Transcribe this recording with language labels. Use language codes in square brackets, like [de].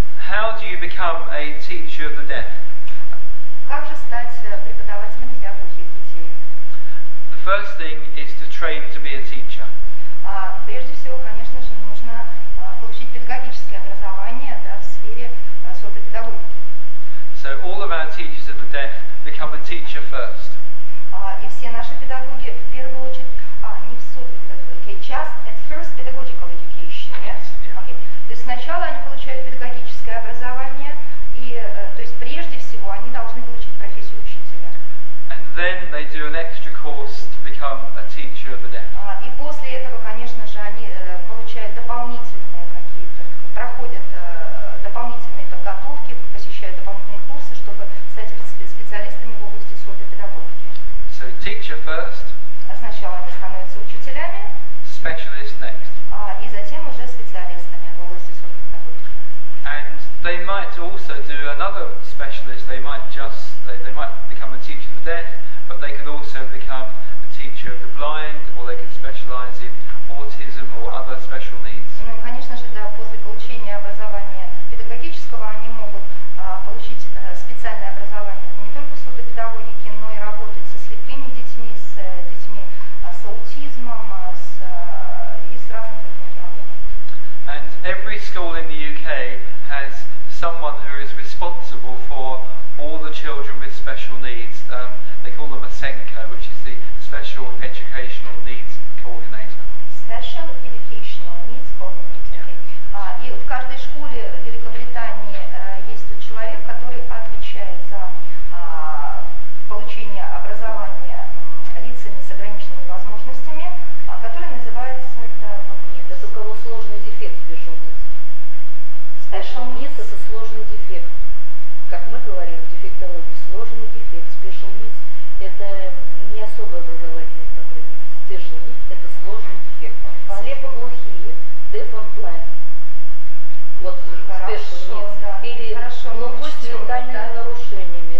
[en] how do you become a teacher of the deaf? [ru] Как же стать преподавателем для глухих детей? [en] The first thing is to train to be a teacher. [ru] Прежде всего, конечно же, нужно получить педагогическое образование, да, в сфере сурдопедагогики. [en] So all of our teachers of the deaf become a teacher first. [ru] И все наши педагоги в первую очередь, не в сурдопедагогике, [en] just at first pedagogical education, yes? Okay. [ru] То есть сначала они получают педагогическое образование, и, то есть прежде всего они должны получить профессию учителя. [en] And then they do an extra course to become a teacher of the deaf. [ru] И после этого, конечно же, они получают дополнительные какие-то, проходят дополнительные подготовки, посещают дополнительные курсы, чтобы стать специалистами в области сурдопедагогики. [en] So teacher first. [ru] Сначала они становятся учителями, [en] specialist next. [ru] И затем уже специалистами в области сурдопедагогики. [en] And they might also do another specialist. They might become a teacher of the deaf, but they could also become a teacher of the blind, or they could specialize in autism or other special needs. [ru] Ну и, конечно же, да, после получения образования педагогического они могут получить специальное образование не только в сурдопедагогике, но и работать со слепыми детьми, с детьми с аутизмом, и с разными другими проблемами. [en] And every school in the UK has someone who is responsible for all the children with special needs. They call them a SENCO, which is the Special Educational Needs Coordinator. Special Educational Needs Coordinator. Okay. [ru] И в каждой школе в Великобритании есть тот человек, который отвечает за получение образования лицами с ограниченными возможностями, который называется... Это у кого сложный дефект special needs. Special needs это сложный дефект. Как мы говорим в дефектологии, сложный дефект. Special needs это не особо образовательные потребности. Special needs это сложный дефект. Слепоглухие, [en] deaf and blind. [ru] Вот special needs. Да. Или глухой с ментальными нарушениями.